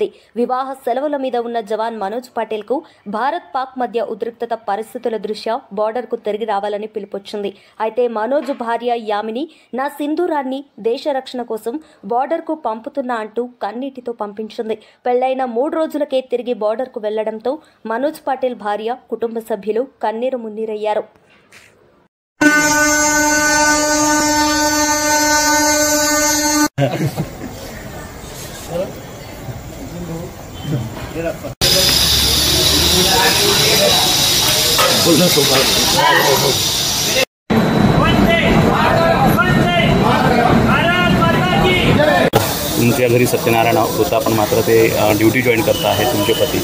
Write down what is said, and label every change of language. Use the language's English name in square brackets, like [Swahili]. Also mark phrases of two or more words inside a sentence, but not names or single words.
[Telugu] వివాహ సెలవుల మీద ఉన్న జవాన్ మనోజ్ పాటిల్కు భారత్ పాక్ మధ్య ఉద్రిక్తత పరిస్థితుల దృష్ట్యా బార్డర్కు తిరిగి రావాలని పిలుపొచ్చింది. అయితే మనోజ్ భార్య యామిని నా సింధూరాన్ని దేశ రక్షణ కోసం బార్డర్కు పంపుతున్నా అంటూ కన్నీటితో పంపించింది. పెళ్లైన 3 రోజులకే తిరిగి బార్డర్కు వెళ్లడంతో మనోజ్ పాటిల్ భార్య, కుటుంబ సభ్యులు కన్నీరు మున్నీరయ్యారు. [Marathi] तुमच्या घरी सत्यनारायण होता पण मात्र ते [English] duty join [Marathi] करता आहे तुमचे पती.